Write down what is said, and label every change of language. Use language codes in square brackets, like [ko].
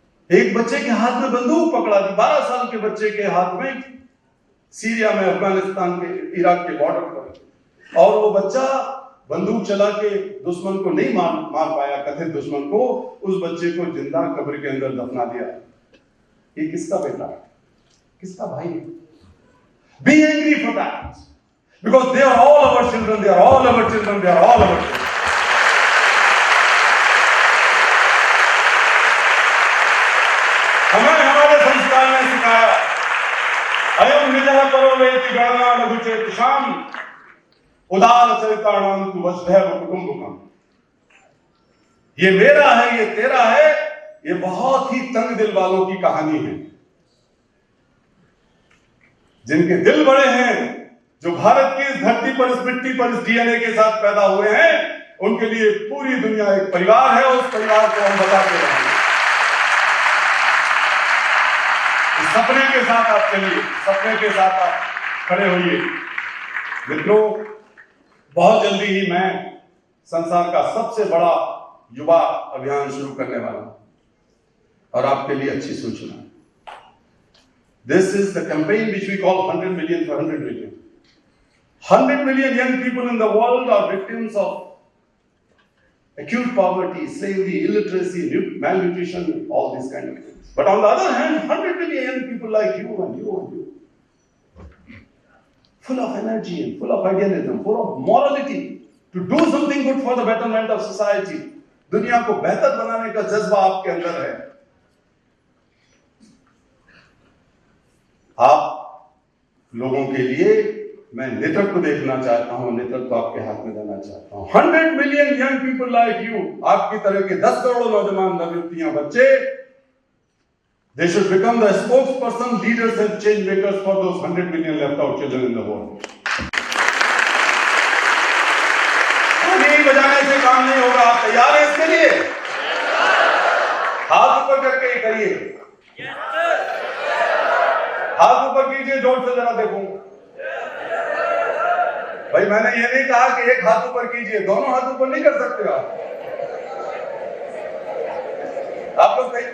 [hi] एक बच्चे के हाथ में बंदूक पकड़ा दी, 12 साल के बच्चे के हाथ में, सीरिया में, अफगानिस्तान के, इराक के बॉर्डर पर, और वो बच्चा बंदूक चला के दुश्मन को नहीं मार पाया, कथित दुश्मन को, उस बच्चे को जिंदा कब्र के अंदर दफना दिया। ये किसका बेटा है, किसका भाई है? [en] Be angry for that, because they are all our children, they are all our children, they are all our children. [hi] हमें हमारे संस्कार ने सिखाया, [sa] अयम निजः परो वेति गणना लघुचेतसाम उदार चरिताणाम तु वसुधैव कुटुम्बकम्। [hi] ये मेरा है, ये तेरा है, ये बहुत ही तंग दिल वालों की कहानी है। जिनके दिल बड़े हैं, जो भारत की इस धरती पर, इस मिट्टी पर, इस डीएनए के साथ पैदा हुए हैं, उनके लिए पूरी दुनिया एक परिवार है। उस परिवार को हम बताते रहेंगे। सपने के साथ आप चलिए, सपने के साथ आप खड़े होइए। मित्रों, बहुत जल्दी ही मैं संसार का सबसे बड़ा युवा अभियान शुरू करने वाला हूं, और आपके लिए अच्छी सूचना। [en] This is the campaign which we call 100 million for 100 million. 100 million young people in the world are victims of acute poverty, slavery, illiteracy, malnutrition, all these kind of things. But on the other hand, 100 million young people like you and you and you, full of energy and full of idealism, full of morality, to do something good for the betterment of society. [hi] दुनिया को बेहतर बनाने का जज्बा आपके अंदर है। आप लोगों के लिए मैं नेतृत्व देखना चाहता हूं, नेतृत्व आपके हाथ में देना चाहता हूं। [en] 100 million young people like you, [hi] आपकी तरह के 10 करोड़ नौजवान, नवयुवतियां, बच्चे, [en] they should become the spokesperson, leaders and change makers for those 100 million left out children in the world. [hi] नहीं बजाने से काम नहीं होगा। आप तैयार हैं इसके लिए? हाथ ऊपर करके ही करिए। हाथ ऊपर कीजिए, जोर से जरा देखूंगा। भाई, मैंने ये नहीं कहा कि एक हाथ ऊपर कीजिए, दोनों हाथ ऊपर नहीं कर सकते आप लोग।